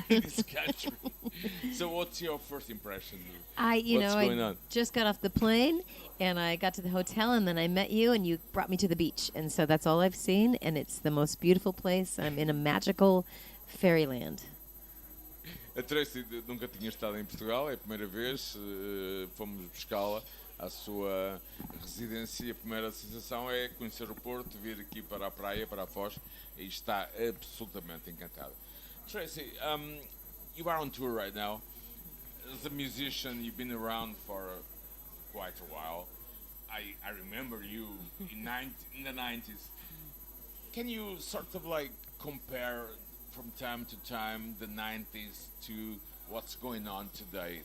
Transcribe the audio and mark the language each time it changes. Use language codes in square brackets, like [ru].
[en] In this country. So what's your first impression? I going on? just got off the plane and I got to the hotel and then I met you and you brought me to the beach. And so that's all I've seen and it's the most beautiful place. I'm in a magical fairyland. [pt] A Tracy nunca tinha estado em Portugal, é a primeira vez, fomos buscá-la à sua residência. A primeira sensação é conhecer o Porto, vir aqui para a praia, para a Foz, e está absolutamente encantada. [en] Tracy, you are on tour right now. As a musician, you've been around for quite a while. I remember you in the 90s. Can you sort of like compare from time to time the 90s to what's going on today?